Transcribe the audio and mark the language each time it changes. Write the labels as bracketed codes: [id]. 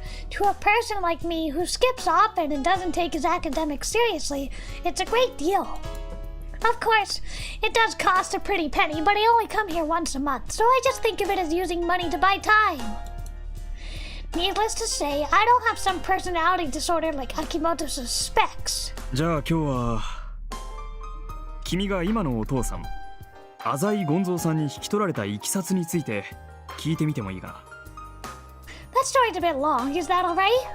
[en] To a person like me who skips often and doesn't take his academics seriously, it's a great deal. Of course, it does cost a pretty penny, but I only come here once a month, so I just think of it as using money to buy time. Needless to say, I don't have some personality disorder like Akimoto suspects. [ja] じゃあ今日は君が今のお父さん浅井権蔵さんに引き取られたいきさつについて聞いてみてもいいかな。 [en] That story's a bit long, is that alright?